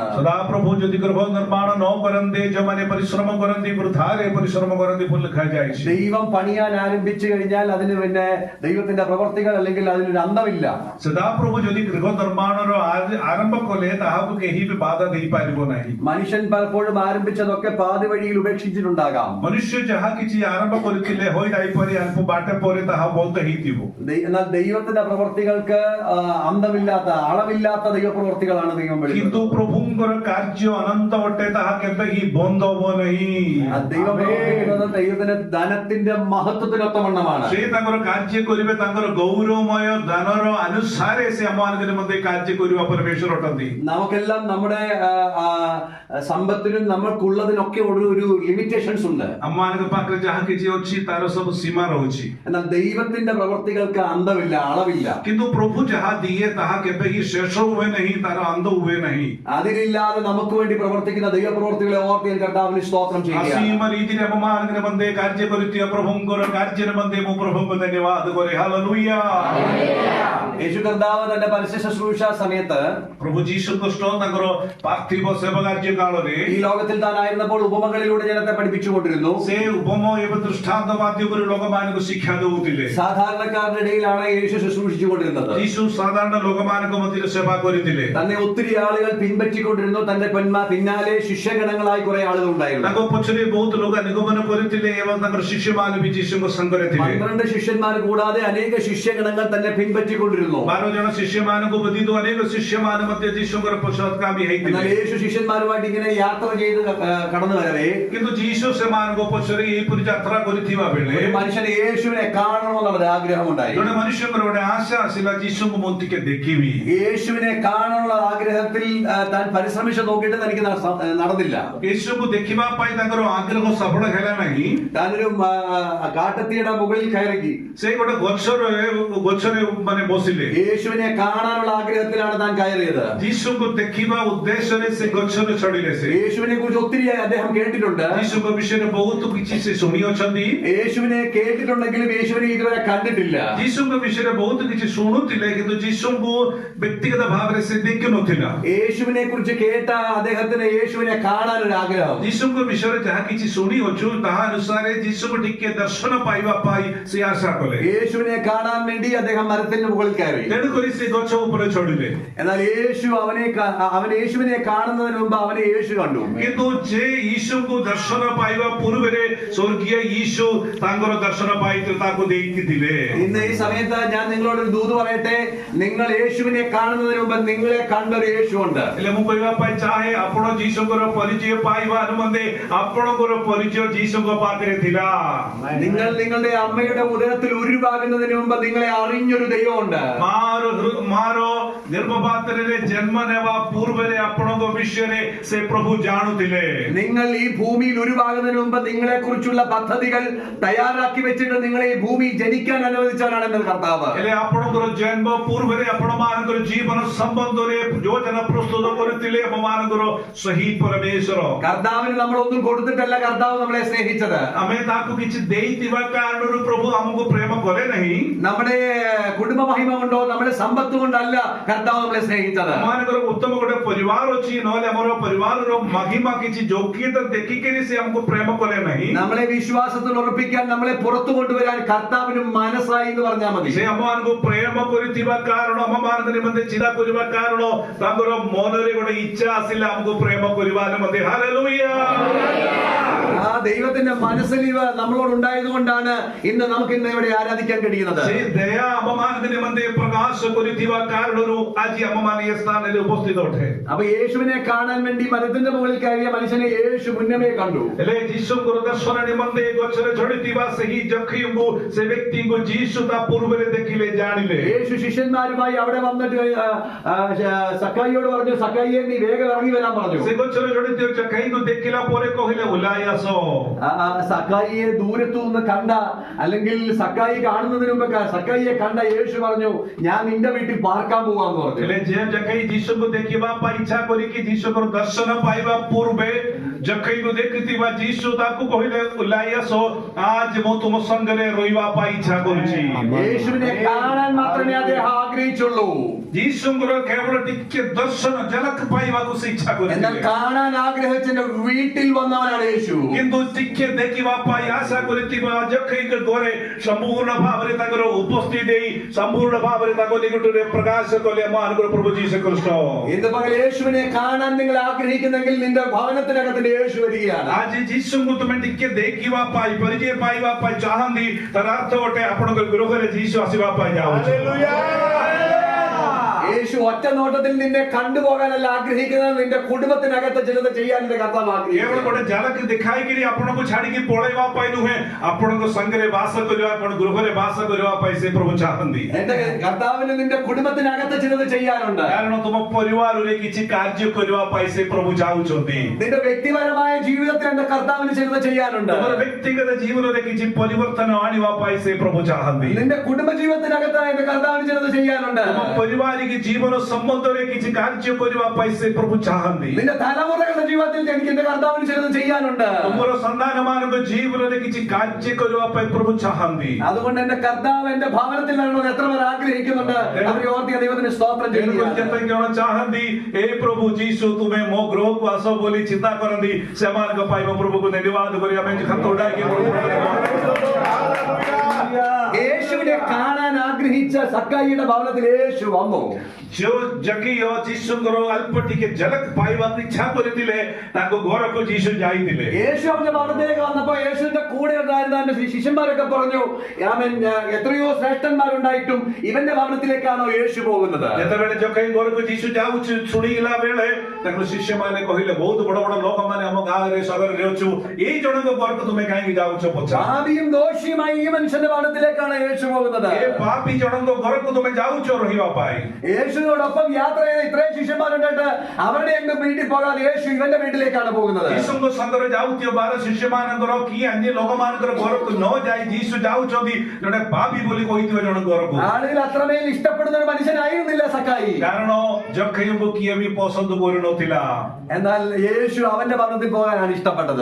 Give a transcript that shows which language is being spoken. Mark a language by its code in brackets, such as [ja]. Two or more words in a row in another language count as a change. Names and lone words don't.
[or] ସଦାପ୍ରଭୁ ଯଦି ଗୃହ ନିର୍ମାଣ ନ କରନ୍ତେ, ଯେଉଁମାନେ ପରିଶ୍ରମ କରନ୍ତି ବୃଥାରେ ପରିଶ୍ରମ କରନ୍ତି ବୋଲି ଲେଖାଯାଇଛି. [ml] ദൈവം പണിയാൻ ആരംഭിച്ചു കഴിഞ്ഞാൽ അതിന് പിന്നെ ദൈവത്തിന്റെ പ്രവർത്തികൾ അല്ലെങ്കിൽ അതിനൊരു അന്തമില്ല. [or] ସଦାପ୍ରଭୁ ଯଦି ଗୃହ ନିର୍ମାଣର ଆରମ୍ଭ କଲେ ତାହାକୁ କେହି ବି ବାଧା ଦେଇପାରିବ ନାହିଁ. [ml] മനുഷ്യൻ പലപ്പോഴും ആരംഭിച്ചതൊക്കെ പാതി വഴിയിൽ ഉപേക്ഷിച്ചിട്ടുണ്ടാകാം. [or] ମନୁଷ୍ୟ ଯାହା କିଛି ଆରମ୍ଭ କରିଥିଲେ ହୋଇଯାଇପାରେ ଅଳ୍ପ ବାଟ ପରେ ତାହା ବହୁତ ହେଇଥିବ. [ml] എന്നാൽ ദൈവത്തിന്റെ പ്രവർത്തികൾക്ക് അന്തമില്ലാത്ത അളവില്ലാത്ത ദൈവപ്രവർത്തികളാണ് ദൈവം വിളിക്കുന്നത്. [or] କିନ୍ତୁ ପ୍ରଭୁଙ୍କର କାର୍ଯ୍ୟ ଅନନ୍ତ ଅଟେ, ତାହା କେବେ ହିଁ ବନ୍ଦ ହବ ନାହିଁ. [ml] ദൈവം പ്രവർത്തിക്കുന്നത് ദൈവത്തിന്റെ ധനത്തിന്റെ മഹത്വത്തിനൊത്തവണ്ണമാണ്. [or] ସେ ତାଙ୍କର କାର୍ଯ୍ୟ କରିବେ ତାଙ୍କର ଗୌରବମୟ ଦାନର ଅନୁସାରେ ସେ ଆମମାନଙ୍କ ନିମନ୍ତେ କାର୍ଯ୍ୟ କରିବା ପରମେଶ୍ୱର ଅଟନ୍ତି. [ml] നമുക്കെല്ലാം നമ്മുടെ സമ്പത്തിനും നമ്മൾക്കുള്ളതിനൊക്കെ ഒരു ലിമിറ്റേഷൻസ് ഉണ്ട്. [or] ଆମମାନଙ୍କ ପାଖରେ ଯାହା କିଛି ଅଛି ତାର ସବୁ ସୀମା ରହୁଛି. [ml] എന്നാൽ ദൈവത്തിന്റെ പ്രവർത്തികൾക്ക് അന്തമില്ല, അളവില്ല. [or] କିନ୍ତୁ ପ୍ରଭୁ ଯାହା ଦିଏ ତାହା କେବେ ହିଁ ଶେଷ ହୁଏ ନାହିଁ, ତାର ଅନ୍ତ ହୁଏ ନାହିଁ. [ml] അതിലില്ലാതെ നമുക്ക് വേണ്ടി പ്രവർത്തിക്കുന്ന ദൈവപ്രവർത്തികളെ ഓർത്ത് ഞാൻ കർത്താവിന് സ്തോത്രം ചെയ്യുകയാണ്. അസീമ രീതിയിൽ [or] ଆମମାନଙ୍କ ନିମନ୍ତେ କାର୍ଯ୍ୟ କରିଥିବା ପ୍ରଭୁଙ୍କର କାର୍ଯ୍ୟ ନିମନ୍ତେ ମୁଁ ପ୍ରଭୁଙ୍କୁ ଧନ୍ୟବାଦ କରେ. ହାଲେଲୁୟା. [ml] യേശു കർത്താവ് തന്റെ പരസ്യ ശുശ്രൂഷ സമയത്ത് [or] ପ୍ରଭୁ ଯୀଶୁ ଖ୍ରୀଷ୍ଟ ତାଙ୍କର ପାର୍ଥିବ ସେବା କାର୍ଯ୍ୟ କାଳରେ [ml] ഈ ലോകത്തിൽ താനായിരുന്നപ്പോൾ ഉപമകളിലൂടെ ജനത്തെ പഠിപ്പിച്ചുകൊണ്ടിരുന്നു. [or] ସେ ଉପମ ଏବଂ ଦୃଷ୍ଟାନ୍ତ ମାଧ୍ୟମରେ ଲୋକମାନଙ୍କୁ ଶିକ୍ଷା ଦେଉଥିଲେ. [ml] സാധാരണക്കാരുടെ ഇടയിലാണ് യേശു ശുശ്രൂഷിച്ചുകൊണ്ടിരുന്നത്. [or] ଯୀଶୁ ସାଧାରଣ ଲୋକମାନଙ୍କ ମଧ୍ୟରେ ସେବା କରିଥିଲେ. [ml] തന്നെ ഒത്തിരി ആളുകൾ പിൻപറ്റിക്കൊണ്ടിരുന്നു. തന്റെ പിന്നാലെ ശിഷ്യഗണങ്ങളായി കുറെ ആളുകൾ ഉണ്ടായിരുന്നു. [or] ତାଙ୍କ ପଛରେ ବହୁତ ଲୋକ ନିଗମନ କରିଥିଲେ ଏବଂ ତାଙ୍କର ଶିଷ୍ୟମାନେ ବି ଯୀଶୁଙ୍କ ସଙ୍ଗରେ ଥିଲେ. [ml] 12 ശിഷ്യന്മാർ കൂടാതെ അനേക ശിഷ്യഗണങ്ങൾ തന്നെ പിൻപറ്റിക്കൊണ്ടിരുന്നു. ആയിരുന്നു. [or] 12 ଜଣ ଶିଷ୍ୟମାନଙ୍କୁ ବ୍ୟତୀତ ଅନେକ ଶିଷ୍ୟମାନେ ମଧ୍ୟ ଯୀଶୁଙ୍କର ପଶ୍ଚାତଗାମୀ [ml] എന്നാൽ [or] ହେଇଥିଲେ. [ml] യേശു ശിഷ്യന്മാരുമായിട്ട് ഇങ്ങനെ യാത്ര ചെയ്ത് കടന്നു വരവേ [or] କିନ୍ତୁ ଯୀଶୁ ସେମାନଙ୍କ ପଛରେ ଏହିପରି ଯାତ୍ରା କରିଥିବା ବେଳେ [ml] ഒരു മനുഷ്യന് യേശുവിനെ കാണണമെന്നുള്ള ആഗ്രഹമുണ്ടായി. [or] ଜଣେ ମନୁଷ୍ୟଙ୍କର ଗୋଟେ ଆଶା ଆସିଲା, ଯୀଶୁଙ୍କୁ ମୁଁ ଟିକେ ଦେଖିବି. [ml] യേശുവിനെ കാണാനുള്ള ആഗ്രഹത്തിൽ താൻ പരിശ്രമിച്ചു നോക്കിയിട്ട് തനിക്ക് നടന്നില്ല. [or] ଯୀଶୁଙ୍କୁ ଦେଖିବା ପାଇଁ ତାଙ୍କର ଆଗ୍ରହ ସଫଳ ହେଲା ନାହିଁ. [ml] താനൊരു കാട്ടത്തിയുടെ മുകളിൽ കയറി [or] ସେ ଗୋଟେ ଗଛରେ ମାନେ ବସିଲେ. [ml] യേശുവിനെ കാണാനുള്ള ആഗ്രഹത്തിലാണ് താൻ കയറിയത്. [or] ଯୀଶୁଙ୍କୁ ଦେଖିବା ଉଦ୍ଦେଶ୍ୟରେ ସେ ଗଛରେ ଚଢିଲେ. ସେ [ml] യേശുവിനെ കുറിച്ച് ഒത്തിരി അദ്ദേഹം കേട്ടിട്ടുണ്ട്. [or] ଯୀଶୁଙ୍କ ବିଷୟରେ ବହୁତ କିଛି ସେ ଶୁଣିଅଛନ୍ତି. [ml] യേശുവിനെ കേട്ടിട്ടുണ്ടെങ്കിലും യേശുവിനെ ഇതുവരെ കണ്ടിട്ടില്ല. [or] ଯୀଶୁଙ୍କ ବିଷୟରେ ବହୁତ କିଛି ଶୁଣୁଥିଲେ, କିନ୍ତୁ ଯୀଶୁଙ୍କୁ ବ୍ୟକ୍ତିଗତ ଭାବରେ ସେ ଦେଖିନଥିଲା. [ml] യേശുവിനെ കുറിച്ച് കേട്ട അദ്ദേഹത്തിന് യേശുവിനെ കാണാൻ ഒരു ആഗ്രഹം. [or] ଯୀଶୁଙ୍କ ବିଷୟରେ ଯାହା କିଛି ଶୁଣିଅଛୁ ତାହା ଅନୁସାରେ ଯୀଶୁଙ୍କୁ ଟିକେ ଦର୍ଶନ ପାଇବା ପାଇଁ ସେ ଆଶା କଲେ. [ml] യേശുവിനെ കാണാൻ വേണ്ടി അദ്ദേഹം മരത്തിന്റെ മുകളിൽ കയറി. [or] ତେଣୁକରି ସେ ଗଛ ଉପରେ ଚଢିଲେ. [ml] എന്നാൽ അവൻ യേശുവിനെ കാണുന്നതിന് മുമ്പ് അവനെ യേശു കണ്ടു. [or] କିନ୍ତୁ ଯେ ଯୀଶୁଙ୍କୁ ଦର୍ଶନ ପାଇବା ପୂର୍ବରେ ସ୍ୱର୍ଗୀୟ ଯୀଶୁ ତାଙ୍କର ଦର୍ଶନ ପାଇଥିଲେ, ତାକୁ ଦେଇଥିଲେ. [ml] ഇന്ന് ഈ സമയത്ത് ഞാൻ നിങ്ങളോട് ഒരു ദൂത് പറയട്ടെ. നിങ്ങൾ യേശുവിനെ കാണുന്നതിന് മുമ്പ് നിങ്ങളെ കണ്ടൊരു യേശു ഉണ്ട്. [or] ହେଲେ ମୁଁ କହିବା ପାଇଁ ଚାହେଁ, ଆପଣ ଯୀଶୁଙ୍କର ପରିଚୟ ପାଇବା ନିମନ୍ତେ ଆପଣଙ୍କର ପରିଚୟ ଯୀଶୁଙ୍କ ପାଖରେ ଥିଲା. [ml] നിങ്ങൾ നിങ്ങളുടെ അമ്മയുടെ ഉദരത്തിൽ ഉരുവാകുന്നതിന് മുമ്പ് നിങ്ങളെ അറിഞ്ഞൊരു ദൈവമുണ്ട്. [or] ମାର ଗର୍ଭପାତ୍ରରେ ଜନ୍ମ ନେବା ପୂର୍ବରେ ଆପଣଙ୍କ ବିଷୟରେ ସେ ପ୍ରଭୁ ଜାଣୁଥିଲେ. [ml] നിങ്ങൾ ഈ ഭൂമിയിൽ ഉരുവാകുന്നതിന് മുമ്പ് നിങ്ങളെ കുറിച്ചുള്ള പദ്ധതികൾ തയ്യാറാക്കി വെച്ചിട്ട് നിങ്ങളെ ഈ ഭൂമി ജനിക്കാൻ അനുവദിച്ചവനാണ് എന്റെ കർത്താവ്. [or] ହେଲେ ଆପଣଙ୍କର ଜନ୍ମ ପୂର୍ବରେ ଆପଣମାନଙ୍କର ଜୀବନ ସମ୍ବନ୍ଧରେ ଯୋଜନା ପ୍ରସ୍ତୁତ କରିଥିଲେ ଆମମାନଙ୍କର ସେହି ପରମେଶ୍ୱର. [ml] കർത്താവിന് നമ്മൾ ഒന്നും കൊടുത്തിട്ടല്ല കർത്താവ് നമ്മളെ സ്നേഹിച്ചത്. [or] ଆମେ ତାକୁ କିଛି ଦେଇଥିବା କାରଣରୁ ପ୍ରଭୁ ଆମକୁ ପ୍ରେମ କଲେ ନାହିଁ. [ml] നമ്മുടെ കുടുംബ മഹിമ കൊണ്ടോ നമ്മുടെ സമ്പത്ത് കൊണ്ടല്ല കർത്താവ് നമ്മളെ സ്നേഹിച്ചത്. [or] ଆମମାନଙ୍କର ଉତ୍ତମ ଗୋଟେ ପରିବାର ଅଛି, ନହେଲେ ଆମର ପରିବାରର ମହିମା କିଛି ଯୋଗ୍ୟତା ଦେଖିକିରି ସେ ଆମକୁ ପ୍ରେମ କଲେ ନାହିଁ. [ml] നമ്മളെ വിശ്വാസത്തിൽ ഉറപ്പിക്കാൻ നമ്മളെ പുറത്തു കൊണ്ടുവരാൻ കർത്താവിന് മനസ്സായി എന്ന് പറഞ്ഞാൽ മതി. [or] ସେ ଆମମାନଙ୍କୁ ପ୍ରେମ କରିଥିବା କାରଣ, ଆମମାନଙ୍କ ନିମନ୍ତେ ଚିନ୍ତା କରିବା କାରଣ ତାଙ୍କର ମନରେ ଗୋଟେ ଇଚ୍ଛା ଆସିଲା ଆମକୁ ପ୍ରେମ କରିବା ନିମନ୍ତେ. ହାଲେଲୁୟା. [ml] ആ ദൈവത്തിന്റെ മനസ്സിൽ നമ്മളോട് ഉണ്ടായത് കൊണ്ടാണ് ഇന്ന് നമുക്ക് ഇന്ന് ഇവിടെ ആരാധിക്കാൻ കഴിയുന്നത്. [or] ସେ ଦୟା ଆମମାନଙ୍କ ନିମନ୍ତେ ପ୍ରକାଶ କରିଥିବା କାରଣରୁ ଆଜି ଆମମାନେ ଏ ସ୍ଥାନରେ ଉପସ୍ଥିତ ଅଟେ. [ml] അപ്പൊ യേശുവിനെ കാണാൻ വേണ്ടി മരത്തിന്റെ മുകളിൽ കയറിയ മനുഷ്യനെ യേശു മുന്നമേ കണ്ടു. [or] ହେଲେ ଯୀଶୁଙ୍କର ଦର୍ଶନ ନିମନ୍ତେ ଗଛରେ ଚଢିଥିବା ସେହି ଯକ୍ଷୀଙ୍କୁ, ସେ ବ୍ୟକ୍ତିଙ୍କୁ ଯୀଶୁ ତା ପୂର୍ବରେ ଦେଖିଲେ, ଜାଣିଲେ. [ml] യേശു ശിഷ്യന്മാരുമായി അവിടെ വന്നിട്ട് സക്കായിയോട് പറഞ്ഞു, സക്കായിയെ നീ വേഗം ഇറങ്ങി വരാൻ പറഞ്ഞു. [or] ସେ ଗଛରେ ଚଢିଥିବା ଯକ୍ଷୀଙ୍କୁ ଦେଖିଲା ପରେ କହିଲେ, ଓହ୍ଲାଇ ଆସ. [ml] സക്കായിയെ ദൂരത്തു നിന്ന് കണ്ട, അല്ലെങ്കിൽ സക്കായി കാണുന്നതിന് മുമ്പ് സക്കായിയെ കണ്ട യേശു പറഞ്ഞു, ഞാൻ നിന്റെ വീട്ടിൽ പാർക്കാൻ പോവാന്ന് പറഞ്ഞു. [or] ହେଲେ ଯେ ଯକ୍ଷୀ ଯୀଶୁଙ୍କୁ ଦେଖିବା ପାଇଁ ଇଚ୍ଛା କରିକି ଯୀଶୁଙ୍କର ଦର୍ଶନ ପାଇବା ପୂର୍ବେ ଯକ୍ଷୀଙ୍କୁ ଦେଖିଥିବା ଯୀଶୁ ତାକୁ କହିଲେ, ଓହ୍ଲାଇ ଆସ, ଆଜ ମୁଁ ତୁମ ସଙ୍ଗରେ ରହିବା ପାଇଁ ଇଚ୍ଛା କରୁଛି. [ml] യേശുവിനെ കാണാൻ മാത്രമേ അദ്ദേഹം ആഗ്രഹിച്ചുള്ളൂ. [or] ଯୀଶୁଙ୍କର କେବଳ ଟିକେ ଦର୍ଶନ ଝଲକ ପାଇବାକୁ ସେ ଇଚ୍ଛା [ml] എന്നാൽ [or] କରିଥିଲେ. [ml] കാണാൻ ആഗ്രഹിച്ചെന്റെ വീട്ടിൽ വന്നവനാണ് യേശു. [or] କିନ୍ତୁ ଟିକେ ଦେଖିବା ପାଇଁ ଆଶା କରିଥିବା ଯକ୍ଷୀଙ୍କ ଘରେ ସମ୍ପୂର୍ଣ୍ଣ ଭାବରେ ତାଙ୍କର ଉପସ୍ଥିତି ଦେଇ ସମ୍ପୂର୍ଣ୍ଣ ଭାବରେ ତାଙ୍କ ନିକଟରେ ପ୍ରକାଶ କଲେ ଆମମାନଙ୍କର ପ୍ରଭୁ ଯୀଶୁ ଖ୍ରୀଷ୍ଟ. [ml] ഇന്ന് പകൽ യേശുവിനെ കാണാൻ നിങ്ങൾ ആഗ്രഹിക്കുന്നെങ്കിൽ നിന്റെ ഭവനത്തിനകത്തിന്റെ യേശു വരികയാണ്. [or] ଆଜି ଯୀଶୁଙ୍କୁ ତୁମେ ଟିକେ ଦେଖିବା ପାଇଁ, ପରିଚୟ ପାଇବା ପାଇଁ ଚାହାନ୍ତି, ତାର ଅର୍ଥ ଗୋଟେ ଆପଣଙ୍କ ଗୃହରେ ଯୀଶୁ ଆସିବା ପାଇଁ ଯାଉଛି. [ml] യേശു ഒറ്റ നോട്ടത്തിൽ നിന്നെ കണ്ടുപോകാനല്ല ആഗ്രഹിക്കുന്നത്, നിന്റെ കുടുംബത്തിനകത്ത് ചിലത് ചെയ്യാൻ എന്റെ കർത്താവ് [or] କେବଳ [ml] ആഗ്രഹിക്കുന്നു. [or] ଗୋଟେ ଝଲକ ଦେଖାଇକିରି ଆପଣଙ୍କୁ ଛାଡିକି ପଳେଇବା ପାଇଁ ନୁହେଁ, ଆପଣଙ୍କ ସଙ୍ଗରେ ବାସ କରିବା, ଆପଣ ଗୃହରେ ବାସ କରିବା ପାଇଁ ସେ ପ୍ରଭୁ ଚାହାନ୍ତି. [ml] എന്റെ കർത്താവിന് നിന്റെ കുടുംബത്തിനകത്ത് ചിലത് ചെയ്യാനുണ്ട്. [or] କାରଣ ତୁମ ପରିବାରରେ କିଛି କାର୍ଯ୍ୟ କରିବା ପାଇଁ ସେ ପ୍ରଭୁ ଚାହୁଁଛନ୍ତି. [ml] നിന്റെ വ്യക്തിപരമായ ജീവിതത്തിൽ എന്റെ കർത്താവിന് ചിലത് ചെയ്യാനുണ്ട്. [or] ତୁମର ବ୍ୟକ୍ତିଗତ ଜୀବନରେ କିଛି ପରିବର୍ତ୍ତନ ଆଣିବା ପାଇଁ ସେ ପ୍ରଭୁ ଚାହାନ୍ତି. [ml] നിന്റെ കുടുംബ ജീവിതത്തിനകത്ത് എന്റെ കർത്താവിന് ചിലത് ചെയ്യാനുണ്ട്. [or] ତୁମ ପରିବାରିକ ଜୀବନ ସମ୍ବନ୍ଧରେ କିଛି କାର୍ଯ୍ୟ କରିବା ପାଇଁ ସେ ପ୍ରଭୁ ଚାହାନ୍ତି. [ml] നിന്റെ തലമുറകളുടെ ജീവിതത്തിൽ എനിക്ക് എന്റെ കർത്താവിന് ചിലത് ചെയ്യാനുണ്ട്. [or] ତୁମର ସନ୍ତାନମାନଙ୍କ ଜୀବନରେ କିଛି କାର୍ଯ୍ୟ କରିବା ପାଇଁ ପ୍ରଭୁ ଚାହାନ୍ତି. [ml] അതുകൊണ്ട് എന്റെ കർത്താവ് എന്റെ ഭവനത്തിൽ വരണമെന്ന് എത്ര പേർ ആഗ്രഹിക്കുന്നുണ്ട്? അവരെ ഓർത്തിയ ദൈവത്തിന് സ്തോത്രം ചെയ്യുക. [or] ଯେତେ ଜଣ ଚାହାନ୍ତି, ଏ ପ୍ରଭୁ ଯୀଶୁ ତୁମେ ମୋ ଗୃହକୁ ଆସ ବୋଲି ଚିନ୍ତା କରନ୍ତି, ସେମାନଙ୍କ ପାଇଁ ମୋ ପ୍ରଭୁକୁ ଧନ୍ୟବାଦ କରି ଆମେ ହାତ ଉଠାଇକି [ml] യേശുവിനെ യേശുവിനെ കാണാൻ ആഗ്രഹിച്ച സക്കായിയുടെ ഭവനത്തിൽ യേശു വന്നു. [or] जो जकियो जीशुଙ୍କର ଅଳ୍ପ ଟିକେ ଝଲକ ପାଇବାକୁ ଇଚ୍ଛା କରିଥିଲେ ତାଙ୍କ ଘରକୁ ଯୀଶୁ ଯାଇଥିଲେ. [ml] യേശു അവന്റെ ഭവനത്തിലേക്ക് വന്നപ്പോ യേശുവിന്റെ കൂടെ ഉണ്ടായിരുന്ന അവന്റെ ശിഷ്യന്മാരൊക്കെ പറഞ്ഞു, അവൻ എത്രയോ ശ്രേഷ്ഠന്മാരുണ്ടായിട്ടും ഇവന്റെ ഭവനത്തിലേക്കാണോ യേശു പോകുന്നത്? [or] ଯେତେବେଳେ ଜକେଇ ଘରକୁ ଯୀଶୁ ଯାଉଛି ଶୁଣିଲା ବେଳେ ତାଙ୍କ ଶିଷ୍ୟମାନେ କହିଲେ, ବହୁତ ବଡ ବଡ ଲୋକମାନେ ଆମ ଗାଁରେ ସହରରେ ଅଛୁ, ଏଇ ଜଣଙ୍କ ଘରକୁ ତୁମେ କାହିଁକି ଯାଉଛ? [ml] പാപിയും ദോഷിയുമായി ഈ മനുഷ്യന്റെ ഭവനത്തിലേക്കാണ് യേശു പോകുന്നത്. [or] ଏ ପାପୀ ଜଣଙ୍କ ଘରକୁ ତୁମେ ଯାଉଛ ରହିବା ପାଇଁ? [ml] യേശുവിനോടൊപ്പം യാത്ര ചെയ്ത ഇത്രയും ശിഷ്യന്മാരുണ്ടായിട്ട് അവരുടെ എങ്ങും വീട്ടിൽ പോകാതെ യേശു ഇവന്റെ വീട്ടിലേക്കാണ് പോകുന്നത്. [or] ଯୀଶୁଙ୍କ ସାଙ୍ଗରେ ଯାଉଥିବା 12 ଶିଷ୍ୟମାନଙ୍କର କି ଅନ୍ୟ ଲୋକମାନଙ୍କର ଘରକୁ ନ ଯାଇ ଯୀଶୁ ଯାଉଛନ୍ତି ଜଣେ ପାପୀ ବୋଲି କହିଥିବା ଜଣଙ୍କ ଘରକୁ. [ml] ആളുകൾ അത്രമേൽ ഇഷ്ടപ്പെടുന്ന ഒരു മനുഷ്യനായിരുന്നില്ല സക്കായി. [or] କାରଣ ଜକେଇଙ୍କୁ କିଏ ବି ପସନ୍ଦ କରୁନଥିଲା. [ml] എന്നാൽ യേശു അവന്റെ ഭവനത്തിൽ പോകാനാണ് ഇഷ്ടപ്പെട്ടത്.